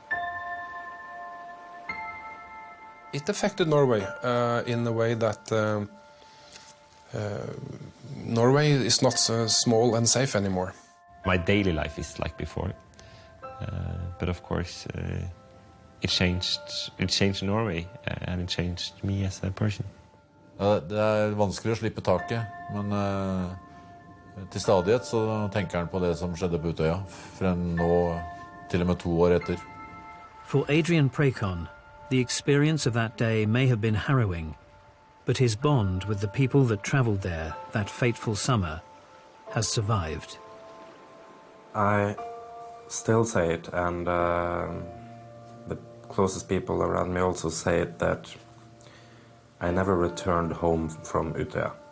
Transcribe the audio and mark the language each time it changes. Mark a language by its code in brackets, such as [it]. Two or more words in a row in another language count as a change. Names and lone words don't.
[en] It affected Norway in the way that Norway is not so small and safe anymore. My daily life is like before, but of course it changed Norway, and it changed me as a person. [no] Det vanskelig å slippe taket, men til stadighet så tenker han på det som skjedde på Utoya, frem nå til og med 2 år etter. [en] For Adrian Prekon, the experience of that day may have been harrowing, but his bond with the people that travelled there that fateful summer has survived. I still say it, and the closest people around me also say it, that I never returned home from Utoya.